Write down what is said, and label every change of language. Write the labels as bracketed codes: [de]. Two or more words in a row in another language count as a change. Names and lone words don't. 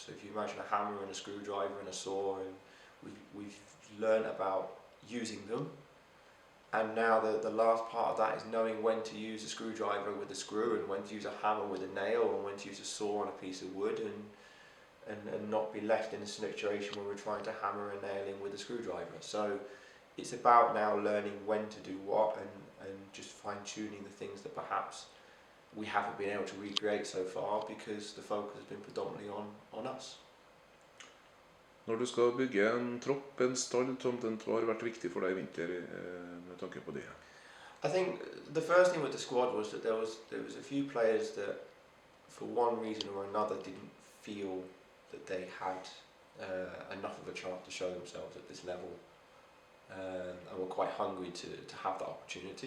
[en] So if you imagine a hammer and a screwdriver and a saw, and we've learned about using them, and now the last part of that is knowing when to use a screwdriver with a screw, and when to use a hammer with a nail, and when to use a saw on a piece of wood, and not be left in a situation where we're trying to hammer a nail in with a screwdriver. So it's about now learning when to do what, and just fine-tuning the things that perhaps we haven't been able to recreate so far, because the focus has been predominantly on us. [no] Når du skal bygge en tropp, en stall, Tom Dent, hva har vært viktig for deg i vinter med tanke på det? [en] I think the first thing with the squad was that there was a few players that for one reason or another, didn't feel that they had enough of a chance to show themselves at this level, and were quite hungry to have that opportunity.